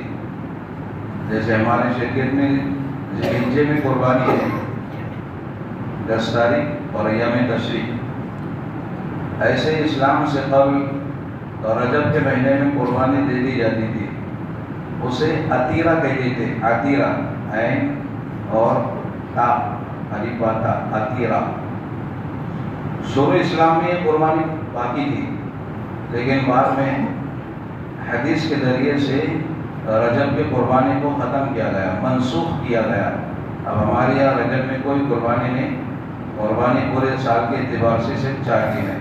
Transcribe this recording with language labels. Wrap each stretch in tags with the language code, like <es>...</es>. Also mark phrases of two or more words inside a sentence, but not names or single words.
<ur>جیسے ہمارے شریعت میں ذوالحجہ میں قربانی ہے 10 تاریخ اور ایام تشریق. ایسے اسلام سے قبل رجب کے مہینے میں قربانی دے دی جاتی تھی. اسے عتیرہ کہتے تھے. عتیرہ عین اور تا الف با تا عتیرہ. شروع اسلام میں یہ قربانی باقی تھی، لیکن بعد میں حدیث کے ذریعے سے رجب کے قربانی کو ختم کیا گیا، منسوخ کیا گیا. اب ہمارے یہاں رجب میں کوئی قربانی نہیں. قربانی پورے سال کے اعتبار سے صرف 4 دن ہے.</ur>